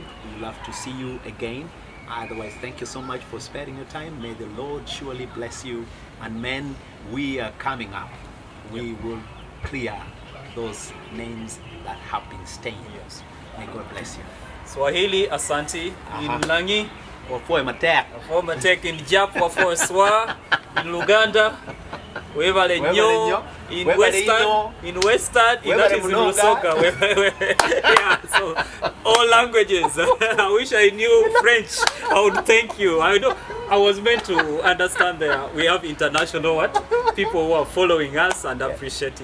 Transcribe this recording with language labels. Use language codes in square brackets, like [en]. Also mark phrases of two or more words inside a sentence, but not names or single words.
[en] We'd love to see you again. Otherwise, thank you so much for sparing your time. May the Lord surely bless you. And men, we are coming up. We will clear those names that have been stained. May God bless you. Swahili, Asante, in Langi, [laj] Wafue Matek. Wafue Matek [en] in Jap, [adh] Wafue Swa, [en] in Luganda, [lg] Wevale Nyo, [en] in Western, that is in Lusoka. So all languages. I wish I knew French. I would thank you. I was meant to understand that we have international people who are following us and appreciating.